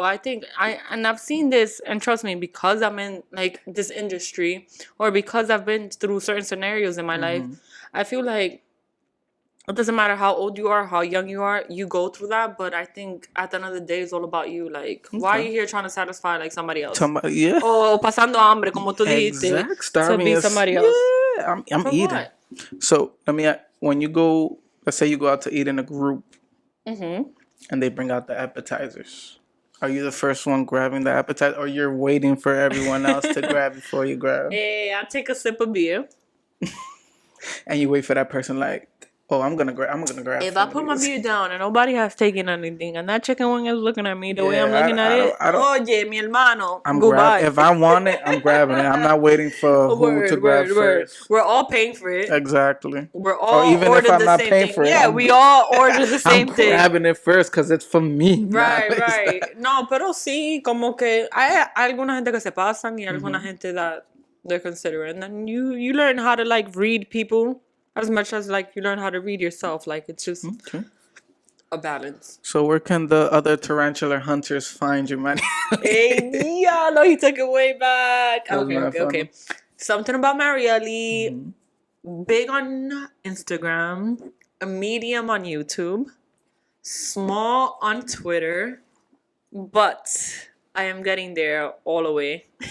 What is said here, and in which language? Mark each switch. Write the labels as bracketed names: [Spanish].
[English] I think I've seen this, and trust me, because I'm in like this industry or because I've been through certain scenarios in my life, I feel like it doesn't matter how old you are, how young you are, you go through that. But I think at the end of the day, it's all about you. Like, why are you here trying to satisfy like somebody else? Yeah. [Spanish] Oh, pasando hambre, como tú dijiste, [English] Starving to be somebody else. Yeah, I'm eating. What? So when you go, let's say you go out to eat in a group, and they bring out the appetizers. Are you the first one grabbing the appetizer, or you're waiting for everyone else to grab before you grab? Hey, I take a sip of beer. And you wait for that person like, oh, I'm gonna grab. If I put my beer down and nobody has taken anything, and that chicken wing is looking at me the way I'm looking at it, [Spanish] oye, mi hermano, [English] goodbye. If I want it, I'm grabbing it. I'm not waiting for who to grab first. We're all paying for it. Exactly. We're all even ordered if I'm the not same paying thing. For it, yeah, we all order the same thing. I'm grabbing it first because it's for me. Right. [Spanish] No, pero sí, como que hay alguna gente que se pasan y alguna gente [English] that they're considering. And then you learn how to like read people. As much as like you learn how to read yourself, like it's just a balance. So where can the other tarantula hunters find you, man? Hey, yeah, no, he took it way back. Okay. Something about Marielle. Big on Instagram, a medium on YouTube, small on Twitter, but I am getting there all the way.